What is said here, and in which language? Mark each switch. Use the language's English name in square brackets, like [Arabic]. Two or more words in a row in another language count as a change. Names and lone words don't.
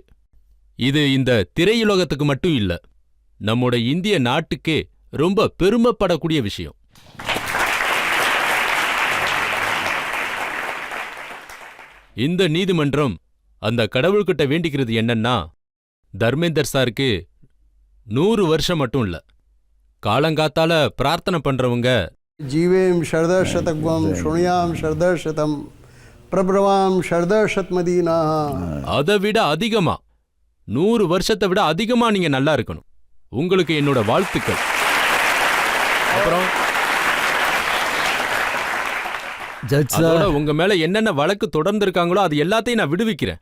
[Tamil] இது இந்த திரையுலகத்துக்கு மட்டும் இல்ல, நம்மோட இந்திய நாட்டுக்கே ரொம்ப பெருமைப்படக்கூடிய விஷயம். இந்த நீதிமன்றம் அந்த கடவுள்கிட்ட வேண்டிக்கிறது என்னன்னா, தர்மேந்தர் சாருக்கு 100 வருஷம் மட்டும் இல்ல, காலங்காத்தால பிரார்த்தனை பண்றவங்க [Sanskrit] जीवेम शरदः शतकं शृणुयाम शरदः शतम प्रब्रवाम शरदः शतमदीना. [Tamil] அதை விட அதிகமா 100 வருஷத்தை விட அதிகமா நீங்க நல்லா இருக்கணும். உங்களுக்கு என்னோட வாழ்த்துக்கள். அப்புறம் ஜட்ஜ் அதோட சார், உங்க மேல என்னென்ன வழக்கு தொடர்ந்து இருக்காங்களோ அது எல்லாத்தையும் நான் விடுவிக்கிறேன்.